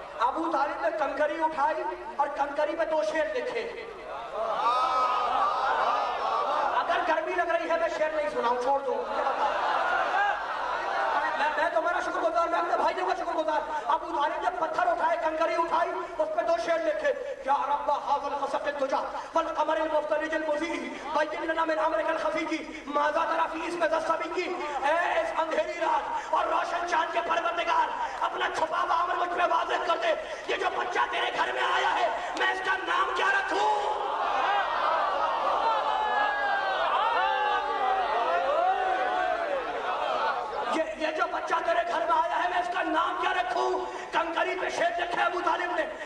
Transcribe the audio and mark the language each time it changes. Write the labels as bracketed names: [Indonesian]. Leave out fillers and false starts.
[Urdu] ابو طالب نے کنکری اٹھائی اور کنکری پہ 2 شعر لکھے. اگر گرمی لگ رہی ہے میں شعر نہیں سناؤں, چھوڑ دو. میں تمہارا شکر گزار, میں اپنے بھائیوں کا شکر گزار. ابو طالب نے پتھر اٹھائے, کنکری اٹھائی, اس پہ 2 شعر لکھے. [Arabic] یا رب هذا الخسق الدجى والقمر المفترج المضيء بين لنا من امرك الخفي ماذا ترى في اسم ذا الصبي. [Urdu] اے اس اندھیری رات اور روشن چاند کے پروردگار, اپنا چھپا ہوا امر مجھ پہ واضح کر دے. یہ جو بچہ تیرے گھر میں آیا ہے میں اس کا نام کیا رکھوں؟ یہ جو بچہ تیرے گھر میں آیا ہے میں اس کا نام کیا رکھوں؟ کنکری پہ شعر لکھے ابو طالب نے.